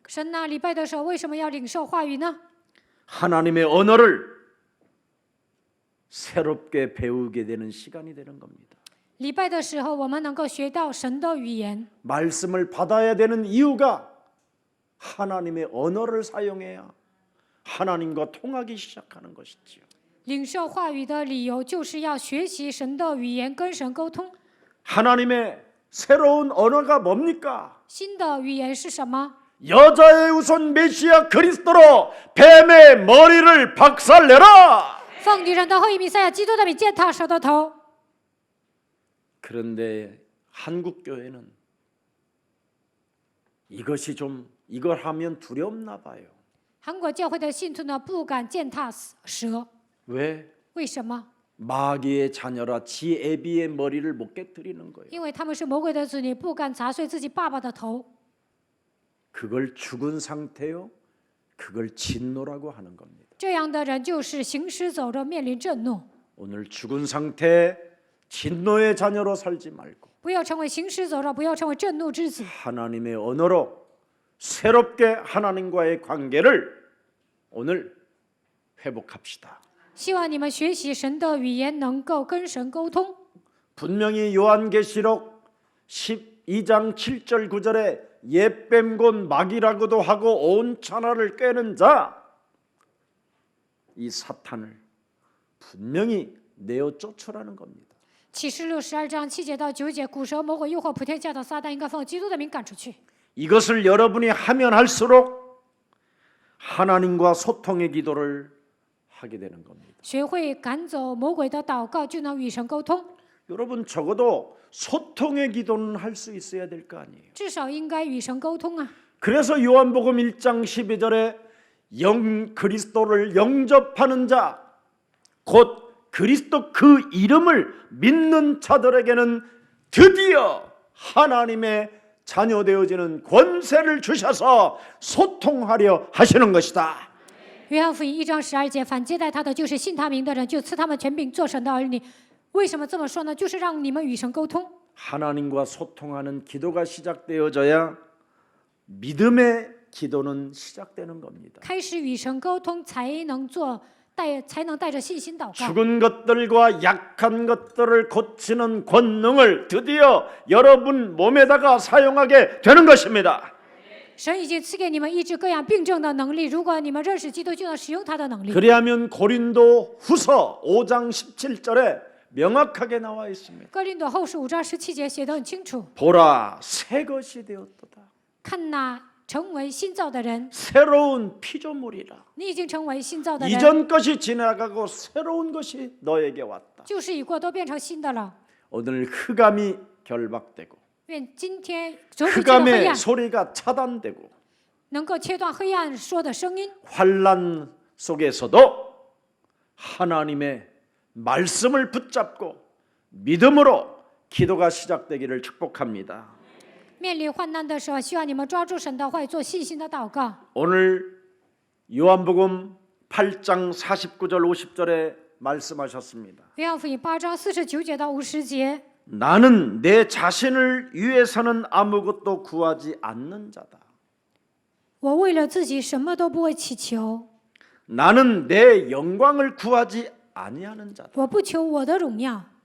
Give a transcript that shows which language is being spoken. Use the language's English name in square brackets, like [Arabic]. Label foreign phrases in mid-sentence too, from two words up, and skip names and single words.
[Chinese] 神呐，礼拜的时候为什么要领受话语呢？ [Korean] 하나님의 언어를 새롭게 배우게 되는 시간이 되는 겁니다. [Chinese] 礼拜的时候，我们能够学到神的语言。 [Korean] 말씀을 받아야 되는 이유가 하나님의 언어를 사용해야 하나님과 통하기 시작하는 것이지요. [Chinese] 领受话语的理由就是要学习神的语言，跟神沟通。 [Korean] 하나님의 새로운 언어가 뭡니까? [Chinese] 新的语言是什么？ [Korean] 여자의 우선 메시아 그리스도로 뱀의 머리를 박살내라. [Chinese] 奉女人的后裔弥赛亚基督的名践踏蛇的头。 [Korean] 그런데 한국 교회는 이걸 하면 두렵나 봐요. [Chinese] 韩国教会的信徒呢，不敢践踏蛇， [Korean] 왜? [Chinese] 为什么？ [Korean] 마귀의 자녀라 지 애비의 머리를 못 깨뜨리는 거예요. [Chinese] 因为他们是魔鬼的子女，不敢砸碎自己爸爸的头。 [Korean] 그걸 죽은 상태요. 그걸 진노라고 하는 겁니다. [Chinese] 这样的人就是行尸走肉，面临震怒。 [Korean] 오늘 죽은 상태 진노의 자녀로 살지 말고 [Chinese] 不要成为行尸走肉，不要成为震怒之子。 [Korean] 하나님의 언어로 새롭게 하나님과의 관계를 오늘 회복합시다. [Chinese] 希望你们学习神的语言，能够跟神沟通。 [Korean] 분명히 요한계시록 12장 7절 9절에 옛뱀 곧 마귀라고도 하고 온 천하를 꿰는 자, 이 사탄을 분명히 내어 쫓으라는 겁니다. [Chinese] 启示录12章7节到9节，古蛇魔鬼诱惑普天下的撒旦应该奉基督的名赶出去。 [Korean] 이것을 여러분이 하면 할수록 하나님과 소통의 기도를 하게 되는 겁니다. [Chinese] 学会赶走魔鬼的祷告，就能与神沟通。 [Korean] 여러분 적어도 소통의 기도는 할 수 있어야 될 거 아니에요. [Chinese] 至少应该与神沟通啊。 [Korean] 그래서 요한복음 1장 12절에 그리스도를 영접하는 자, 곧 그리스도 그 이름을 믿는 자들에게는 드디어 하나님의 자녀 되어지는 권세를 주셔서 소통하려 하시는 것이다. [Chinese] 约翰福音1章12节，凡接待他的，就是信他名的人，就赐他们权柄做神的儿女。为什么这么说呢？就是让你们与神沟通。 [Korean] 하나님과 소통하는 기도가 시작되어져야 믿음의 기도는 시작되는 겁니다. [Chinese] 开始与神沟通，才能带着信心祷告。 [Korean] 죽은 것들과 약한 것들을 고치는 권능을 드디어 여러분 몸에다가 사용하게 되는 것입니다. [Chinese] 神已经赐给你们医治各样病症的能力，如果你们认识基督，就能使用他的能力。 [Korean] 그리하면 고린도 후서 5장 17절에 명확하게 나와 있습니다. [Chinese] 哥林多后书5章17节写得很清楚。 [Korean] 보라 새 것이 되었도다. [Chinese] 看那成为新造的人， [Korean] 새로운 피조물이라. [Chinese] 你已经成为新造的人， [Korean] 이전 것이 지나가고 새로운 것이 너에게 왔다. [Chinese] 旧事已过，都变成新的了。 [Korean] 오늘 흑암이 결박되고 [Chinese] 愿今天主你这个黑 [Korean] 흑암의 [Chinese] 暗 [Korean] 소리가 차단되고 [Chinese] 能够切断黑暗说的声音， [Korean] 환난 속에서도 하나님의 말씀을 붙잡고 믿음으로 기도가 시작되기를 축복합니다. [Chinese] 面临患难的时候，需要你们抓住神的话语，做信心的祷告。 [Korean] 오늘 요한복음 8장 49절 50절에 말씀하셨습니다. [Chinese] 约翰福音8章49节到50节， [Korean] 나는 내 자신을 위해서는 아무것도 구하지 않는 자다. [Chinese] 我为了自己什么都不会祈求， [Korean] 나는 내 영광을 구하지 아니하는 자다. [Chinese] 我不求我的荣耀。